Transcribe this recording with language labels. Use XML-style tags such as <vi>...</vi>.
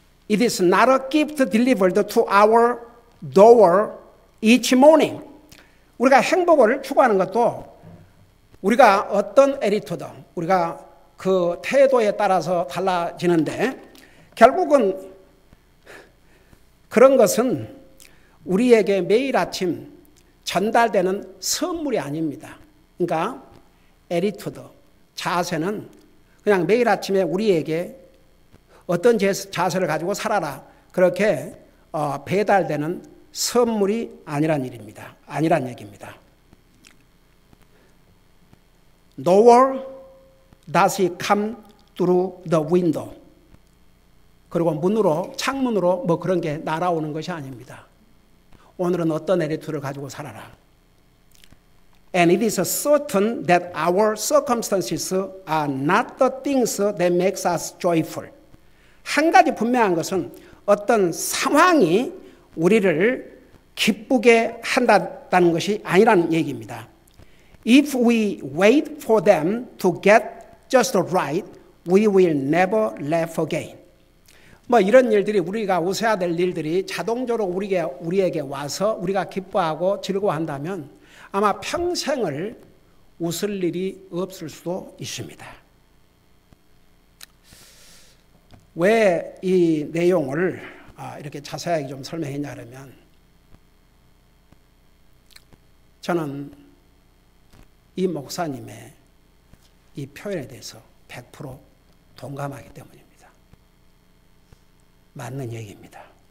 <en>It is not a gift delivered to our door each morning.</en> <ko>우리가 행복을 추구하는 것도 우리가 어떤 애리투드, 우리가 그 태도에 따라서 달라지는데, 결국은 그런 것은 우리에게 매일 아침 전달되는 선물이 아닙니다. 그러니까 애리투드, 자세는 그냥 매일 아침에 우리에게 어떤 자세를 가지고 살아라, 그렇게 배달되는 선물이 아니란 일입니다. 아니란 얘기입니다.</ko> <en>Nowhere does it come through the window.</en> <ko>그리고 창문으로 뭐 그런 게 날아오는 것이 아닙니다. 오늘은 어떤 애리투드를 가지고 살아라.</ko> <en>And it is certain that our circumstances are not the things that makes us joyful.</en> <ko>한 가지 분명한 것은 어떤 상황이 우리를 기쁘게 한다는 것이 아니라는 얘기입니다.</ko> <en>If we wait for them to get just right, we will never laugh again.</en> <ko>뭐 이런 일들이, 우리가 웃어야 될 일들이 자동적으로 우리에게 와서 우리가 기뻐하고 즐거워한다면 아마 평생을 웃을 일이 없을 수도 있습니다. 왜 이 내용을 이렇게 자세하게 좀 설명했냐 그러면, 저는 이 목사님의 이 표현에 대해서 100% 동감하기 때문입니다. 맞는 얘기입니다.</ko>